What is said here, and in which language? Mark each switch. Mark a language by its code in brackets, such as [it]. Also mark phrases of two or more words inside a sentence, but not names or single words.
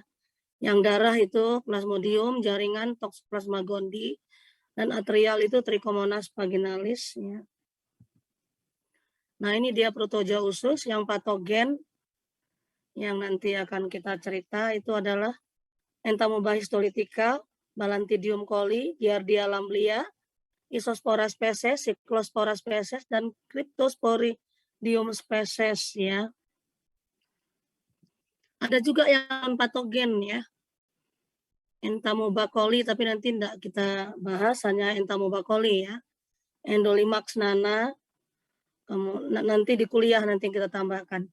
[id] Yang darah itu Plasmodium, jaringan Toxoplasma gondii, dan arterial itu Trichomonas vaginalis ya. Nah, ini dia protozoa usus yang patogen yang nanti akan kita cerita itu adalah Entamoeba histolytica, Balantidium coli, Giardia lamblia, Isospora species, Cyclospora species, dan Cryptosporidium species ya. Ada juga yang patogen ya, Entamoeba coli, tapi nanti tidak kita bahas, hanya Entamoeba coli ya. Endolimax nana, nanti di kuliah nanti kita tambahkan.